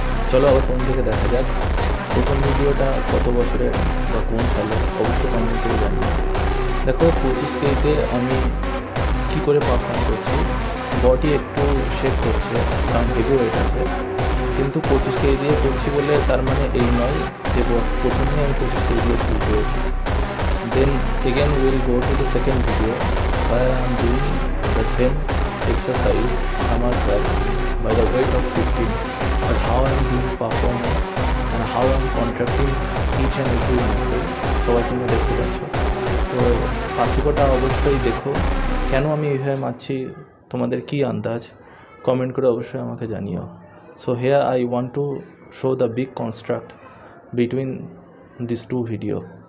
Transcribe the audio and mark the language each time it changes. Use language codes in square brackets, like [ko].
[bn] চলো আবার কোন দিকে দেখা যাক। প্রথম ভিডিওটা কত বছরের বা কোন সালে অবশ্যই কমেন্ট করে জানিও। দেখো 25 কেজিতে আমি কী করে পারফর্ম করছি। বডি একটু শেক করছে কারণ হেভি ওয়েট আছে, কিন্তু 25 কেজি দিয়ে করছি বলে তার মানে এই নয় যে প্রথমে আমি 25 কেজি দিয়ে শুরু করেছি। [en] Then again we will go to the second video where I am doing the same exercise hammer curl by the weight of 15, but how I am doing performance and how I am contracting each and every muscle [bn] সবাই তোমরা দেখতে পাচ্ছ। তো পার্থক্যটা অবশ্যই দেখো, কেন আমি এইভাবে মারছি, তোমাদের কী আন্দাজ কমেন্ট করে অবশ্যই আমাকে জানিও। [en] So here I want to show the big contrast between these two videos.